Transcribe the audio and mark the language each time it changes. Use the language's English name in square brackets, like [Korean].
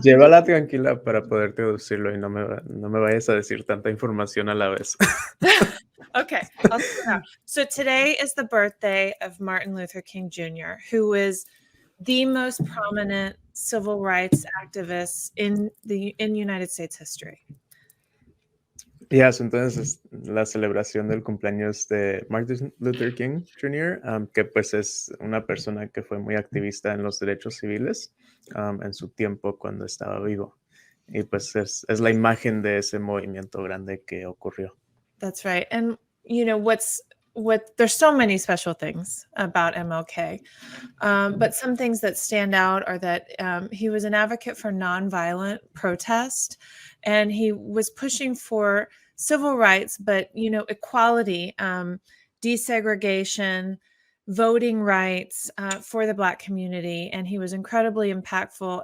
[Spanish] llévala tranquila para poder traducirlo y no me vayas a decir tanta información a la vez. [English] Okay, I'll slow down. So today is the birthday of Martin Luther King Jr., who was the most prominent civil rights activist in United States history. [Spanish] Entonces la celebración del cumpleaños de Martin Luther King Jr., que pues es una persona que fue muy activista en los derechos civiles en su tiempo cuando estaba vivo. Y pues es la imagen de ese movimiento grande que ocurrió. [English] That's right. And you know there's so many special things about MLK, but some things that stand out are that he was an advocate for nonviolent protest, and he was pushing for civil rights, but equality, desegregation, voting rights for the Black community, and he was incredibly impactful.